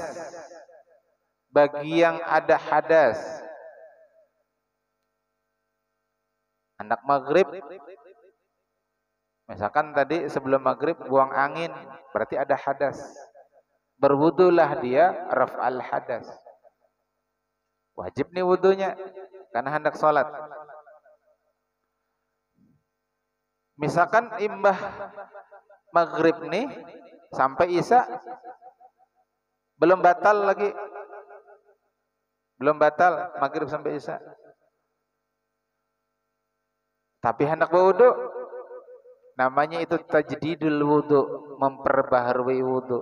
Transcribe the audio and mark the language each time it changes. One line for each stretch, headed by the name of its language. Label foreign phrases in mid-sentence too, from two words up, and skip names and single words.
Indonesian: Bagi yang ada hadas. Anak maghrib, misalkan tadi sebelum maghrib buang angin, berarti ada hadas. Berwudulah dia
Arabic: رفع الحدث.
Indonesian: Wajib nih wudunya, karena hendak sholat. Misalkan imbah maghrib nih sampai isya belum batal lagi, belum batal maghrib sampai isya, tapi hendak berwudu, namanya itu
Arabic: تجديد الوضوء,
Indonesian: memperbaharui wudu.